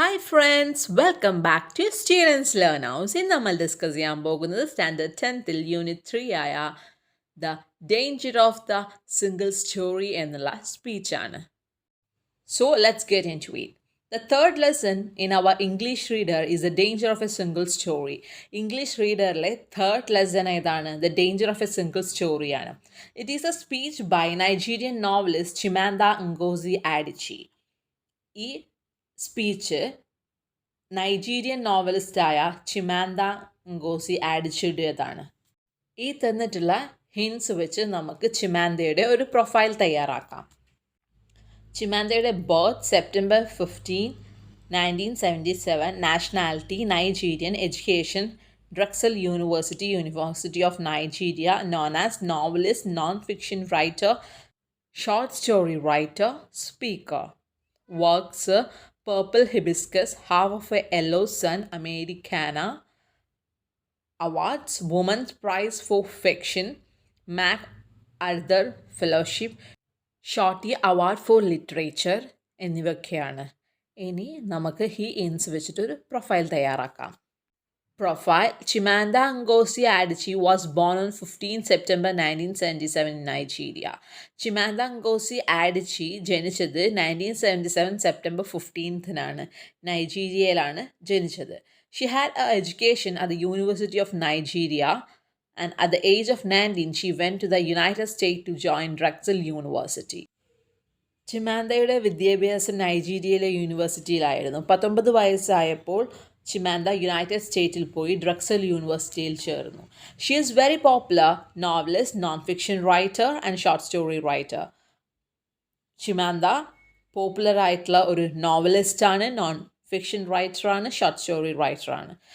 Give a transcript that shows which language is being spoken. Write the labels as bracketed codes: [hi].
[ml] Friends [en] Welcome back to students learn house. [ml] ഇന്ന് നമ്മൾ discuss ചെയ്യാൻ പോകുന്നത് സ്റ്റാൻഡേർഡ് 10th യൂണിറ്റ് 3 ആയ the danger of the single story എന്നുള്ള സ്പീച്ചാണ്. [en] So let's get into it. The third lesson in our English reader is the danger of a single story. English readerലെ third lesson ഏതാണ്? The danger of a single story ആണ്. It is a speech by Nigerian novelist Chimamanda Ngozi Adichie. [ml] ഈ speech Nigerian നോവലിസ്റ്റായ ചിമാന്ത ngോസി ആഡിച്ചിയുടേതാണ്. ഈ തന്നിട്ടുള്ള hints വെച്ച് നമുക്ക് ചിമാന്തയുടെ ഒരു profile തയ്യാറാക്കാം. [en] ചിമാന്തയുടെ birth September 15, 1977, nationality Nigerian, education Drexel University, university of Nigeria, known as novelist, non fiction writer, short story writer, speaker. Works Purple Hibiscus, Half of a Yellow Sun, Americana. Awards Women's Prize for Fiction, MacArthur Fellowship, Shorty Award for Literature എന്നിവയൊക്കെയാണ്. [ml] ഇനി നമുക്ക് ഈ ഇൻസ് വെച്ചിട്ടൊരു profile തയ്യാറാക്കാം. [en] Profile. Chimamanda Ngozi Adichie was born on 15 September 1977 in Nigeria. [ml] Chimamanda Ngozi Adichie ജനിച്ചത് 1977 September 15 നൈജീരിയയിലാണ് ജനിച്ചത്. [en] She had her education at the University of Nigeria and at the age of 19 she went to the United States to join Drexel University. [ml] ചിമാന്തയുടെ വിദ്യാഭ്യാസം നൈജീരിയയിലെ യൂണിവേഴ്സിറ്റിയിലായിരുന്നു. 19 വയസ്സായപ്പോൾ ചിമാന്ത United സ്റ്റേറ്റിൽ പോയി ഡ്രക്സൽ യൂണിവേഴ്സിറ്റിയിൽ ചേർന്നു. [en] She is very popular novelist, non fiction writer and short story writer. [ml] ചിമാന്ത popular ആയിട്ടുള്ള ഒരു നോവലിസ്റ്റാണ്, non fiction റൈറ്ററാണ്, short story റൈറ്ററാണ്.